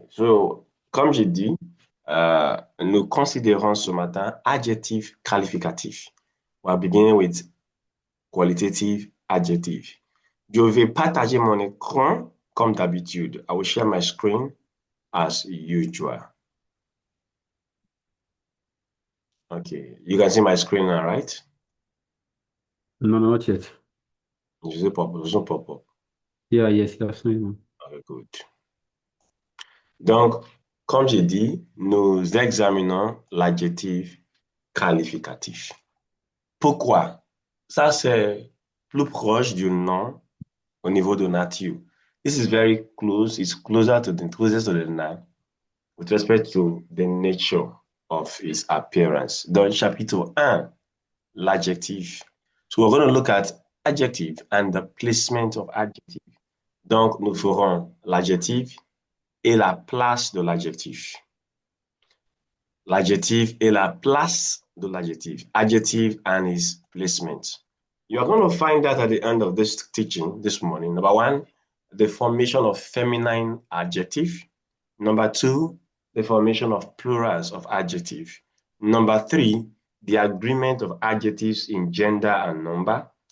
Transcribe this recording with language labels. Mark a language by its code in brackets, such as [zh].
[fr] So, comme j'ai dit, nous considérons ce matin adjectif qualificatif. [en] We're beginning with qualitative adjective. [fr] Je vais partager mon écran comme d'habitude. [en] I will share my screen as usual. Okay, you can see my screen now, right? No, no, not yet. [fr] Je sais pas, je sais pas. [en] Yeah, yes, absolutely. Okay, good. [fr] Donc, comme j'ai dit, nous examinons l'adjectif qualificatif. Pourquoi? Ça, c'est plus proche du nom au niveau de nature. [en] This is very close, it's closer to the closest to the noun with respect to the nature of its appearance. [fr] Dans le chapitre 1, l'adjectif. [en] So we're going to look at adjective and the placement of adjective. [fr] Donc, nous ferons l'adjectif et la place de l'adjectif. L'adjectif et la place de l'adjectif. [en] Adjective and its placement. You're going to find that at the end of this teaching this morning. Number one, the formation of feminine adjective. Number two, the formation of plurals of adjective. Number three, the agreement of adjectives in gender and number.